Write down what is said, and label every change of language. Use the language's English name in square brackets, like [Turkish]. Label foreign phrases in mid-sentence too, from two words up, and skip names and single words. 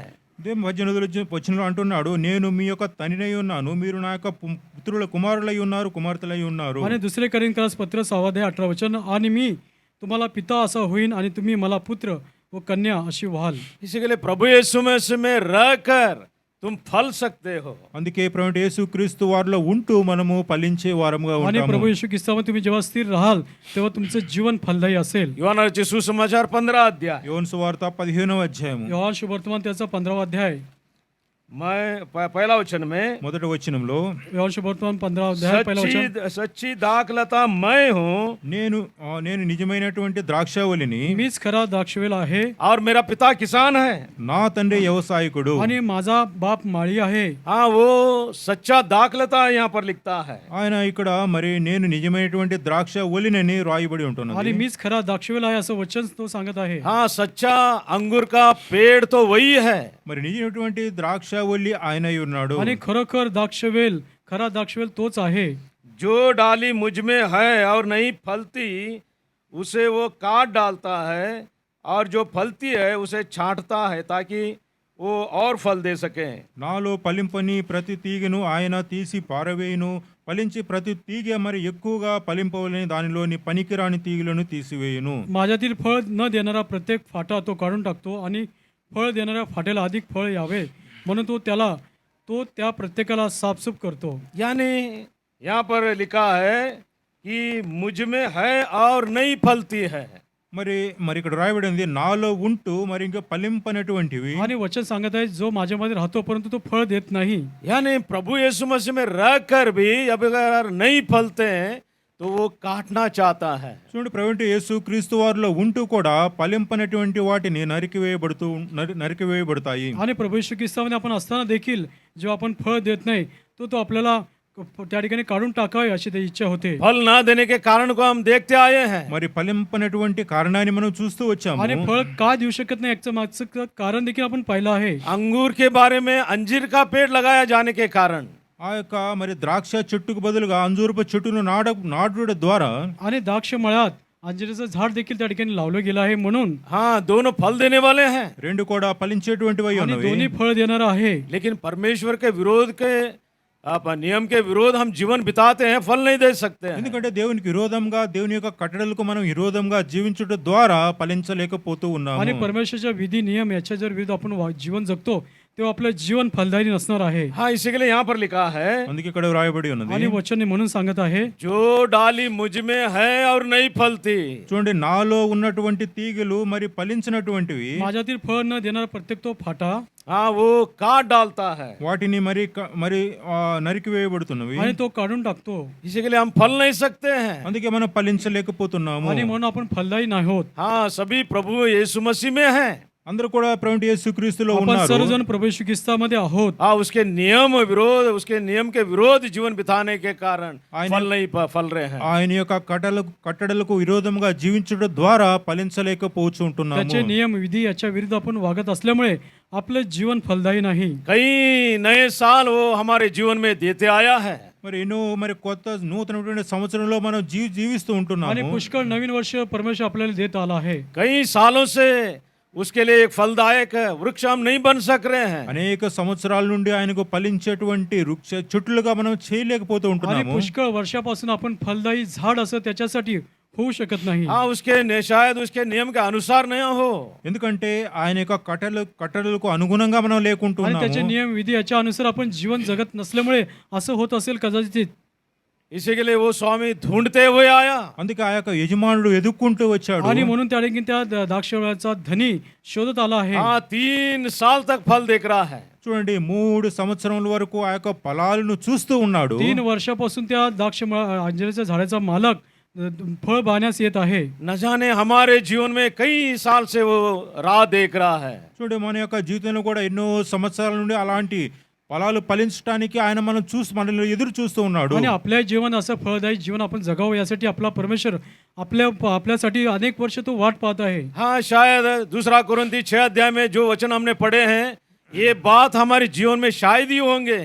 [Telugu] దేవుని వచనంలో అంటున్నాడు, నేను మీ యొక్క తండ్రినై ఉన్నాను, మీరు నా యొక్క పుత్రుల కుమారులై ఉన్నారు, కుమార్తెలై ఉన్నారు. [Marathi] आणि दुसरे करिन्थकरास पत्र 6 अध्याय 18 वचन, आणि मी तुम्हाला पिता असा होईन आणि तुम्ही मला पुत्र व कन्या अशी व्हाल. [Hindi] इसी के लिए प्रभु यीशु में रहकर तुम फल सकते हो। [Telugu] అందుకే ప్రభువైన యేసుక్రీస్తు వారిలో ఉంటూ మనము ఫలించే వారముగా [Marathi] आणि [Telugu] ఉంటాము. [Marathi] प्रभू येशू ख्रिस्तामध्ये तुम्ही जेव्हा स्थिर राहाल तेव्हा तुमचं जीवन फलदायी असेल. [Telugu] యోహాను సుసమాచాर 15 अध्याय యోహాను సువార్త 15వ అధ్యాయము [Marathi] योहान शुभवर्तमान त्याचा 15वा अध्याय [Hindi] मैं पहला वचन में [Telugu] మొదటి వచనంలో [Marathi] योहान शुभवर्तमान 15वा अध्याय पहिला वचन, [Hindi] सच्ची दाखलता मैं हूँ [Telugu] నేను నిజమైనటువంటి ద్రాక్షావళిని, [Marathi] मीच खरा द्राक्षवेल आहे [Hindi] और मेरा पिता किसान है। [Telugu] నా తండ్రి వ్యవసాయకుడు. [Marathi] आणि माझा बाप माळी आहे. [Hindi] हाँ वो सच्चा दाखलता यहाँ पर लिखता है। [Telugu] ఆయన ఇక్కడ మరి నేను నిజమైనటువంటి ద్రాక్షావళిని రాయబడి [Marathi] आणि [Telugu] ఉంటున్నది. [Marathi] मीच खरा द्राक्षवेल आहे असं वचन तो सांगत आहे. [Hindi] हाँ सच्चा अंगूर का पेड़ तो वही है। [Telugu] మరి నిజమైనటువంటి ద్రాక్షావళి ఆయన అయి ఉన్నాడు. [Marathi] आणि खरोखर द्राक्षवेल खरा द्राक्षवेल तोच आहे. [Hindi] जो डाली मुझ में है और नहीं फलती उसे वो काट डालता है, और जो फलती है उसे छांटता है ताकि वो और फल दे सके. [Telugu] నాలో ఫలింపని ప్రతి తీగను ఆయన తీసి పారవేయును, ఫలించి ప్రతి తీగ మరి ఎక్కువగా ఫలింపవలని దానిలోని పనికిరాని తీగలను తీసివేయును. [Marathi] माझ्यातील फळ न देणारा प्रत्येक फाटा तो काढून टाकतो आणि फळ देणाऱ्या फाट्याला अधिक फळ यावे म्हणून तो त्या प्रत्येकाला साफसूफ करतो. [Hindi] यानी यहाँ पर लिखा है कि मुझ में है और नहीं फलती है. [Telugu] మరి మరి ఇక్కడ రాయబడి ఉంది, నాలో ఉంటూ మరి ఇంకా ఫలింపనటువంటివి. [Marathi] आणि वचन सांगत आहे जो माझ्यामध्ये राहतो परंतु तो फळ देत नाही. [Hindi] यानी प्रभु यीशु मसीह में रहकर भी अब अगर नहीं फलते हैं तो वो काटना चाहता है. [Telugu] చూడండి, ప్రభువైన యేసు క్రీస్తు వారిలో ఉంటూ కూడా ఫలింపనటువంటి వాటిని నరికివేయబడతాయి. [Marathi] आणि प्रभू येशू ख्रिस्तामध्ये आपण असताना देखील जेव्हा आपण फळ देत नाही तो आपल्याला त्या ठिकाणी काढून टाकावे अशी त्याची इच्छा होते. [Hindi] फल ना देने के कारण को हम देखते आए हैं. [Telugu] మరి ఫలింపనటువంటి కారణాన్ని మనం చూస్తూ వచ్చాము. [Marathi] आणि फळ का देऊ शकत नाही याचं मागचं कारण देखील आपण पाहिलं आहे. [Hindi] अंगूर के बारे में अंजीर का पेड़ लगाया जाने के कारण [Telugu] ఆ యొక్క మరి ద్రాక్ష చెట్టుకు బదులుగా అంజూరపు చెట్టును నాటుట ద్వారా [Marathi] आणि द्राक्ष मळ्यात अंजिराचं झाड देखील त्या ठिकाणी लावलं गेलं आहे म्हणून. [Hindi] हाँ, दोनों फल देने वाले हैं, [Telugu] రెండు కూడా ఫలించేటువంటివి [Marathi] आणि [Telugu] ఉన్నవి. [Marathi] दोन्ही फळ देणारा आहे. [Hindi] लेकिन परमेश्वर के विरोध के नियम के विरोध हम जीवन बिताते हैं, फल नहीं दे सकते हैं. [Telugu] ఎందుకంటే దేవునికి విరోధంగా, దేవుని యొక్క కట్టడలకు మనం విరోధంగా జీవించుట ద్వారా ఫలించలేకపోతూ ఉన్నాము. [Marathi] आणि परमेश्वरच्या विधी नियम याच्या जर विरुद्ध आपण जीवन जगतो तेव्हा आपलं जीवन फलदायी नसणार आहे. [Hindi] हाँ, इसी के लिए यहाँ पर लिखा है, [Telugu] అందుకే ఇక్కడ వ్రాయబడి ఉన్నది, [Marathi] आणि वचन म्हणून सांगत आहे [Hindi] जो डाली मुझ में है और नहीं फलती. [Telugu] చూడండి, నాలో ఉన్నటువంటి తీగలు మరి ఫలించినటువంటివి [Marathi] माझ्यातील फळ न देणारा प्रत्येक तो फाटा [Hindi] हाँ, वो काट डालता है. [Telugu] వాటిని మరి నరికివేయబడుతున్నవి. [Marathi] आणि तो काढून टाकतो. [Hindi] इसी के लिए हम फल नहीं सकते हैं. [Telugu] అందుకే మనం ఫలించలేకపోతున్నాము. [Marathi] आणि म्हणून आपण फलदायी नाही होत. [Hindi] हाँ, सभी प्रभु यीशु मसीह में हैं. [Telugu] అందరూ కూడా ప్రభువైన యేసుక్రీస్తులో [Marathi] आपण [Telugu] ఉన్నారు. [Marathi] सर्वजण प्रभु येशू ख्रिस्तामध्ये आहोत. [Hindi] हाँ, उसके नियम के विरोध जीवन बिताने के कारण फल नहीं फल रहे हैं. [Telugu] ఆయన యొక్క కట్టడలకు విరోధంగా జీవించడం ద్వారా ఫలించలేకపోవచ్చు ఉంటున్నాము. [Marathi] त्याचे नियम विधी याच्या विरुद्ध आपण वागत असल्यामुळे आपलं जीवन फलदायी नाही. [Hindi] कई नए साल वो हमारे जीवन में देते आया है. [Telugu] మరి ఎన్నో మరి కొత్త నూతనమైన సంవత్సరంలో మనం జీవిస్తూ [Marathi] आणि [Telugu] ఉంటున్నాము. [Marathi] पुष्कळ नवीन वर्ष परमेश्वर आपल्याला देत आला आहे. [Hindi] कई सालों से उसके लिए एक फलदायक वृक्ष हम नहीं बन सक रहे हैं. [Telugu] అనేక సంవత్సరాల నుండి ఆయనకు ఫలించేటువంటి వృక్ష చెట్లుగా మనం చేయలేకపోతూ [Marathi] आणि [Telugu] ఉంటున్నాము. [Marathi] पुष्कळ वर्षापासून आपण फलदायी झाड असं त्याच्यासाठी होऊ शकत नाही. [Hindi] हाँ, शायद उसके नियम के अनुसार नहीं हो. [Telugu] ఎందుకంటే ఆయన యొక్క కట్టడలకు అనుగుణంగా మనం [Marathi] आणि त्याचे [Telugu] లేకుంటున్నాము. [Marathi] नियम विधी याच्या अनुसार आपण जीवन जगत नसल्यामुळे असं होत असेल कदाचित. [Hindi] इसी के लिए वो स्वामी ढूंढते हुए आया. [Telugu] అందుకే ఆ యొక్క యజమానుడు ఎదుక్కుంటూ వచ్చాడు. [Marathi] आणि म्हणून त्या ठिकाणी त्या द्राक्षवळाचा धनी शोधत आला आहे. [Hindi] हाँ, 3 साल तक फल देख रहा है. [Telugu] చూడండి, 3 సంవత్సరముల వరకు ఆ యొక్క ఫలాలను చూస్తూ ఉన్నాడు. [Marathi] 3 वर्षापासून त्या अंजिराच्या झाडाचा मालक फळ बाण्यास येत आहे. [Hindi] न जाने हमारे जीवन में कई साल से वो राह देख रहा है. [Telugu] చూడండి, మన యొక్క జీవితంలో కూడా ఎన్నో సంవత్సరాల నుండి అలాంటి ఫలాలు ఫలించడానికి ఆయన మనల్ని ఎదురు చూస్తూ ఉన్నాడు. [Marathi] आणि आपल्या जीवन असं फळदायी जीवन आपण जगावं यासाठी आपला परमेश्वर आपल्यासाठी अनेक वर्ष तो वाट पाहत आहे. [Hindi] हाँ, शायद 2 कोरिन्थी 6 अध्याय में जो वचन हमने पढ़े हैं ये बात हमारे जीवन में शायद ही होंगे.